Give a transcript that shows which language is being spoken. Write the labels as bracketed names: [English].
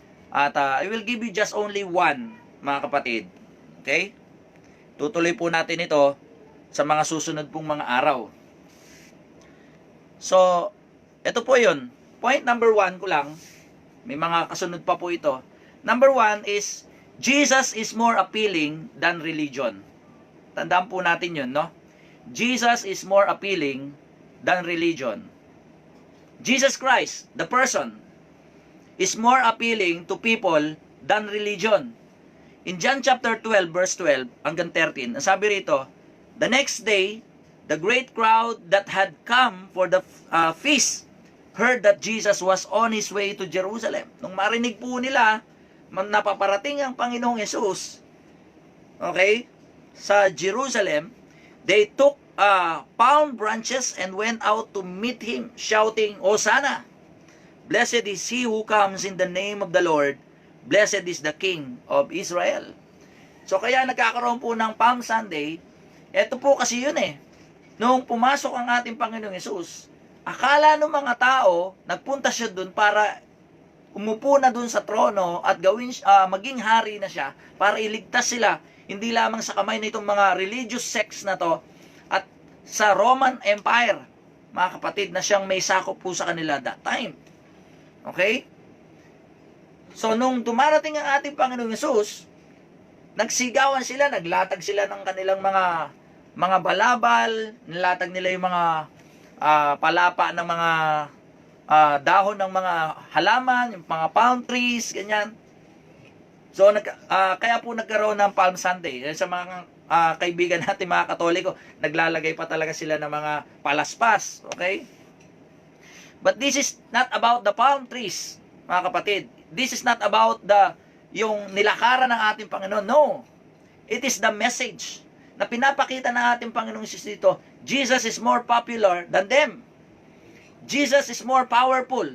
[English] At I will give you just only one, [Filipino] mga kapatid. [English] Okay? [Filipino] Tutuloy po natin ito sa mga susunod pong mga araw. So, ito po yun. Point number 1 ko lang. May mga kasunod pa po ito. Number 1 is, Jesus is more appealing than religion. Tandaan po natin yun, no? [English] Jesus is more appealing than religion. Jesus Christ, the person, is more appealing to people than religion. In John chapter 12, verse 12, [Filipino] hanggang 13, ang sabi rito, [English] the next day, the great crowd that had come for the feast heard that Jesus was on his way to Jerusalem. [Filipino] Nung marinig po nila, napaparating ang Panginoong Yesus, okay, sa Jerusalem, [English] they took palm branches and went out to meet him, shouting, Hosanna! Blessed is he who comes in the name of the Lord. Blessed is the King of Israel. [Filipino] So kaya nagkakaroon po ng Palm Sunday. Ito po kasi yun eh. Nung pumasok ang ating Panginoong Yesus, akala ng mga tao, nagpunta siya dun para umupo na dun sa trono at maging hari na siya para iligtas sila, hindi lamang sa kamay na itong mga religious sects na to at sa Roman Empire, mga kapatid, na siyang may sakop po sa kanila that time. Okay? So, nung dumarating ang ating Panginoong Yesus, nagsigawan sila, naglatag sila ng kanilang mga balabal, nilatag nila yung mga palapa ng mga dahon ng mga halaman, yung mga palm trees, ganyan. So, kaya po nagkaroon ng Palm Sunday. Sa mga kaibigan natin, mga Katoliko, naglalagay pa talaga sila ng mga palaspas. [English] Okay? But this is not about the palm trees, [Filipino] mga kapatid. [English] This is not about [Filipino] yung nilakaran ng ating Panginoon. [English] No. It is the message [Filipino] na pinapakita ng ating Panginoong Yesus dito. [English] Jesus is more popular than them. Jesus is more powerful.